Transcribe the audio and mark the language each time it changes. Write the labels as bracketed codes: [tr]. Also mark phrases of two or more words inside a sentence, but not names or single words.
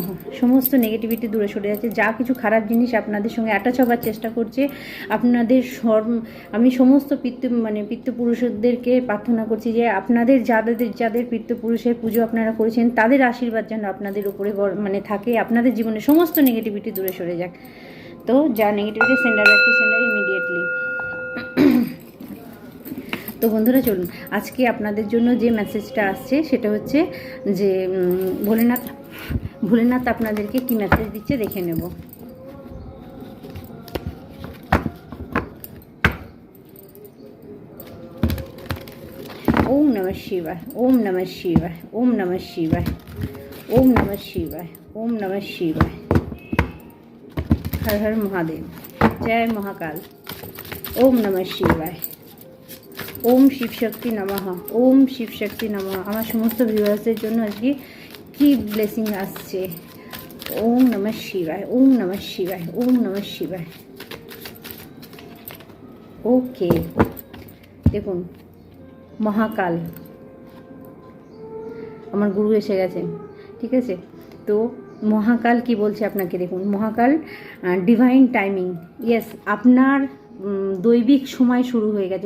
[bn] সমস্ত নেগেটিভিটি দূরে সরে যাচ্ছে, যা কিছু খারাপ জিনিস আপনাদের সঙ্গে অ্যাটাচ হবার চেষ্টা করছে, আপনাদের আমি সমস্ত পিতৃপুরুষদেরকে প্রার্থনা করছি যে আপনাদের যাদের পিতৃপুরুষের পুজো আপনারা করেছেন, তাদের আশীর্বাদ যেন আপনাদের উপরে থাকে, আপনাদের জীবনে সমস্ত নেগেটিভিটি দূরে সরে যাক। তো যা নেগেটিভিটি [en] sender back to sender immediately. [bn] তো বন্ধুরা চলুন, আজকে আপনাদের জন্য যে মেসেজটা আসছে সেটা হচ্ছে যে ভোলেনাথ আপনাদেরকে কি মেসেজ দিচ্ছে দেখে নেব। [sa] ওম নমঃ শিবায়, ওম নমঃ শিবায়, ওম নমঃ শিবায়, ওম নমঃ শিবায়, ওম নমঃ শিবায়। হর হর মহাদেব, জয় মহাকাল, ওম নমঃ শিবায়, ওম শিব শক্তি নমঃ, ওম শিব শক্তি নমঃ। [bn] আমার সমস্ত ভিউয়ার্সদের জন্য আজকে কি ব্লেসিং আসছে। [sa] ওম নমঃ শিবায়, ওম নমঃ শিবায়, ওম নমঃ শিবায়। [bn] ওকে, দেখুন মহাকাল আমার গুরু এসে গেছেন। ঠিক আছে? তো মহাকাল কি বলছে আপনাকে, দেখুন মহাকাল [en] divine timing. [bn] ইয়েস, আপনার দৈবিক সময় শুরু হয়ে গেছে।